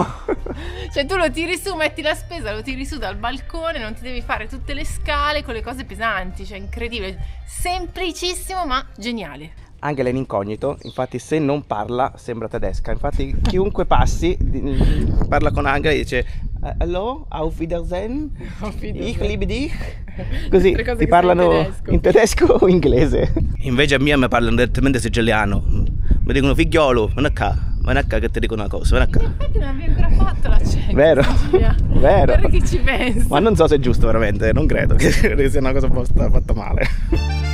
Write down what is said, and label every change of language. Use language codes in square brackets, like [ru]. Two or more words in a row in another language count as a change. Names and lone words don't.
[it] Cioè tu lo tiri su, metti la spesa, lo tiri su dal balcone, non ti devi fare tutte le scale con le cose pesanti, cioè incredibile, semplicissimo ma geniale. Angela è in incognito, infatti se non parla sembra tedesca, infatti chiunque passi parla con Angela e dice [de] Hallo, auf Wiedersehen, ich liebe dich, [it] così ti parlano in tedesco o inglese. Invece a mia mi parlano direttamente siciliano, mi dicono figliolo, vieni qua che ti dico una cosa, vieni qua. Infatti non abbiamo ancora fatto l'accento. Vero, vero. Guarda che ci penso. Ma non so se è giusto veramente, non credo che sia una cosa un po' fatta male.